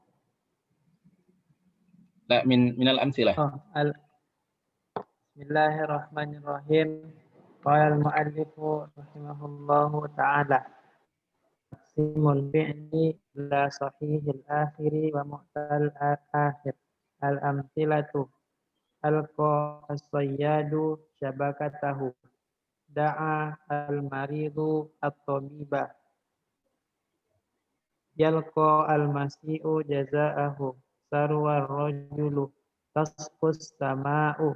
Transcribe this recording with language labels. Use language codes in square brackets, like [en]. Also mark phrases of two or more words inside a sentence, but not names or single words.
[ar] لا من الأمثلة. Bismillahirrahmanirrahim. قال المؤلف رحمه الله تعالى. تقسيم الفعل إلى صحيح الآخر ومعتل الآخر. Al-amthilatu. ألقى الصياد شبكته. دعا المريض الطبيب. يلقى المسيء جزاءه. سرو رجل. تسقط السماء.